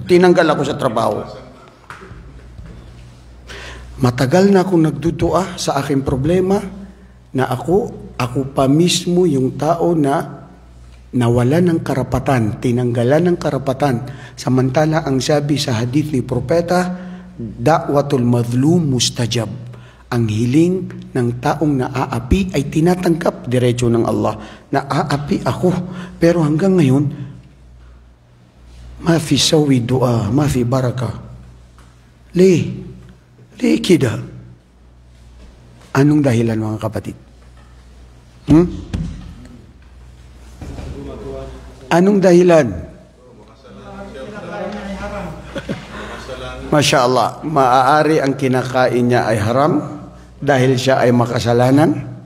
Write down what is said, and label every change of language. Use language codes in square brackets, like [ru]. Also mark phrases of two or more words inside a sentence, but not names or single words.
[tl] Tinanggal ako sa trabaho. Matagal na akong nagdudua sa aking problema na ako pa mismo yung tao na nawala ng karapatan, tinanggalan ng karapatan. Samantala ang sabi sa hadith ni Propeta, [ar] دعوة المظلوم مستجاب. [tl] Ang hiling ng taong naaapi ay tinatanggap diretso ng Allah. Naaapi ako. Pero hanggang ngayon, [ar] ما في سوى دعاء، ما في بركة. لي كدا. [tl] Anong dahilan mga kapatid? Anong dahilan? [ar] ما شاء الله, [tl] maaari ang kinakain niya ay haram dahil siya ay makasalanan?